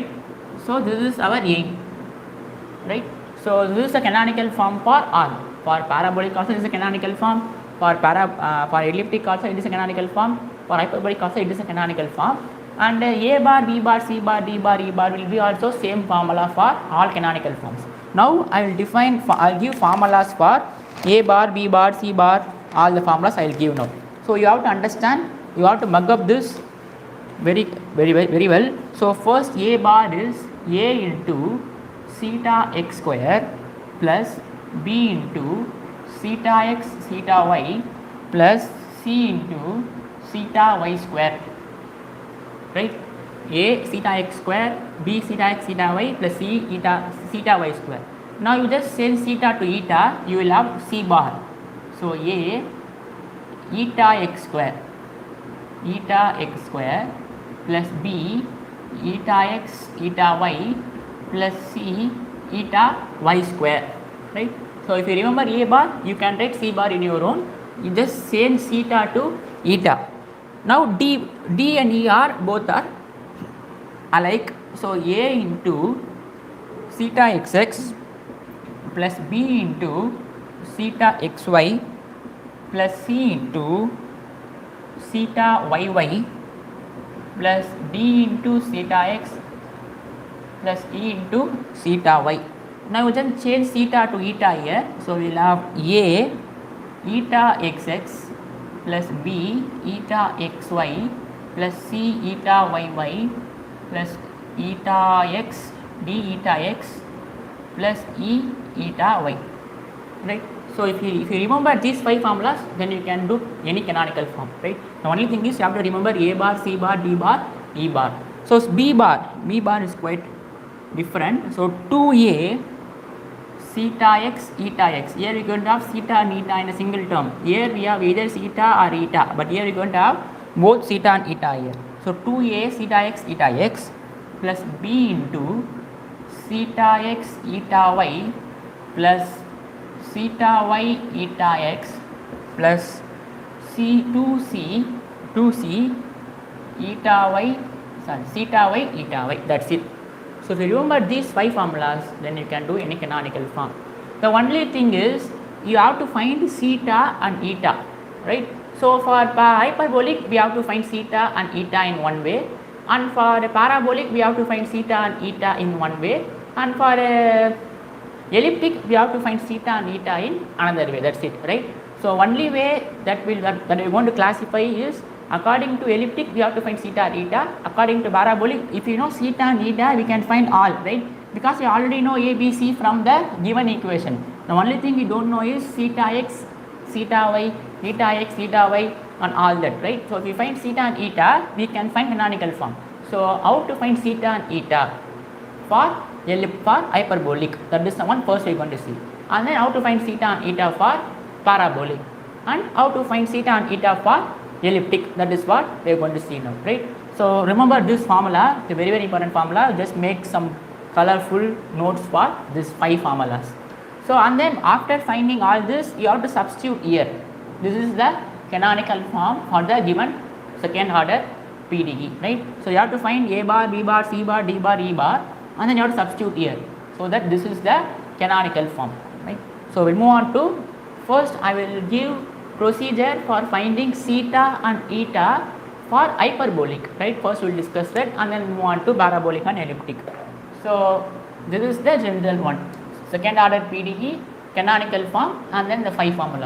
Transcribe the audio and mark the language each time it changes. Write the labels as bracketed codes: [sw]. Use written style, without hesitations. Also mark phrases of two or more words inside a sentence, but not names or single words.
[en] So this is our aim, right? So this is a canonical form for all. For parabolic also it is a canonical form, for elliptic also it is a canonical form, for hyperbolic also it is a canonical form, and a bar, b bar, c bar, d bar, e bar will be also same formula for all canonical forms. Now I will define, I will give formulas for a bar, b bar, c bar, all the formulas I will give now. So you have to understand, you have to mug up this very well. So first a bar is a into theta x square plus b into theta x theta y plus c into theta y square, right? A theta x square, b theta x theta y plus c theta y square. Now you just change theta to eta, you will have c bar. So a eta x square plus b eta x eta y plus c eta y square, right? So if you remember a bar, you can write c bar in your own, you just change theta to eta. Now d and e are both are like, so A into theta xx plus B into theta xy plus C into theta yy plus D into theta x plus E into theta y. Now we just change theta to eta here. So we will have A eta xx plus B eta xy plus C eta yy plus eta x d eta x plus E eta y, right. So if you remember these 5 formulas, then you can do any canonical form, right. The only thing is you have to remember A bar, C bar, D bar, E bar. So B bar is quite different. So 2A theta x eta x. Here we are going to have theta and eta in a single term. Here we have either theta or eta, but here we are going to have both theta and eta here. So 2A theta x eta x plus B into theta x eta y plus theta y eta x plus C 2C eta y, sorry, theta y eta y, that's it. So if you remember these 5 formulas, then you can do any canonical form. The only thing is you have to find theta and eta, right. So for hyperbolic we have to find theta and eta in one way, and for parabolic we have to find theta and eta in one way, and for elliptic we have to find theta and eta in another way, that's it, right. So only way that we are going to classify is according to elliptic we have to find theta and eta. According to parabolic, if you know theta and eta we can find all, right, because we already know A, B, C from the given equation. The only thing we don't know is theta x, theta y, eta x, theta y and all that, right. So if we find theta and eta we can find canonical form. So how to find theta and eta for hyperbolic, that is the one first we are going to see, and then how to find theta and eta for parabolic, and how to find theta and eta for elliptic, that is what we are going to see now, right. So remember this formula, the very important formula, just make some colorful notes for these 5 formulas. So and then after finding all this you have to substitute here. This is the canonical form for the given second order PDE, right. So you have to find A bar, B bar, C bar, D bar, E bar, and then you have to substitute here, so that this is the canonical form, right. So we'll move on to, first I will give procedure for finding theta and eta for hyperbolic, right. First we will discuss that and then move on to parabolic and elliptic. So this is the general one, second order PDE, canonical form, and then the 5 formulas.